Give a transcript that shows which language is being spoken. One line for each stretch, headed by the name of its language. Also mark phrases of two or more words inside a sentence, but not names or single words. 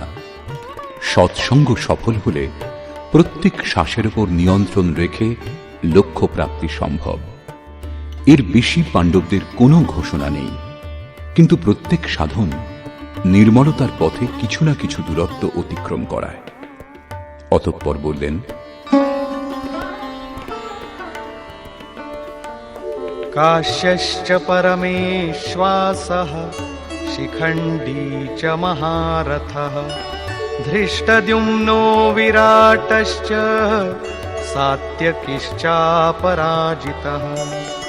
Bangla: সৎসঙ্গ সফল হলে প্রত্যেক শ্বাসের উপর নিয়ন্ত্রণ রেখে লক্ষ্য প্রাপ্তি সম্ভব। এর বেশি পাণ্ডবদের কোনো ঘোষণা নেই, কিন্তু প্রত্যেক সাধন নির্মলতার পথে কিছু না কিছু দূরত্ব অতিক্রম করায়। অতঃপর বললেন,
Sanskrit: काश्यश्च परमेश्वासः शिखण्डी च महारथः धृष्टद्युम्नो विराटश्च सात्यकिश्चापराजितः।